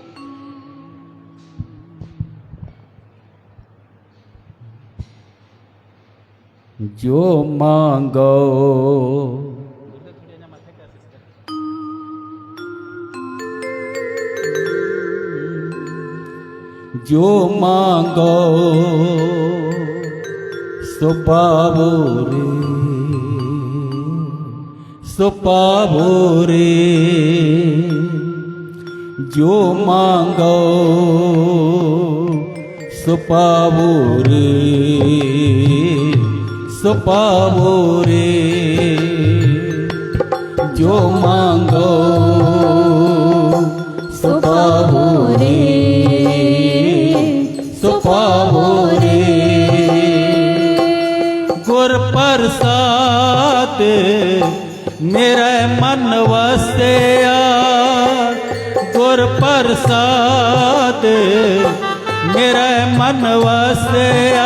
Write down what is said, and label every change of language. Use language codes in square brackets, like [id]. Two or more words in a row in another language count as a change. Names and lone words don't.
[hi] जो मांगो जो मांगो सो पावो रे सो पावो रे। जो मांगो सो पावो रे सो पावो रे। जो मांगो सो पावो रे सो पावो रे। [pa] ਗੁਰ ਪ੍ਰਸਾਦ ਮੇਰੇ ਮਨ ਵਸਿਆ। ਗੁਰ ਪ੍ਰਸਾਦ ਮੇਰੇ ਮਨ ਵਸਿਆ।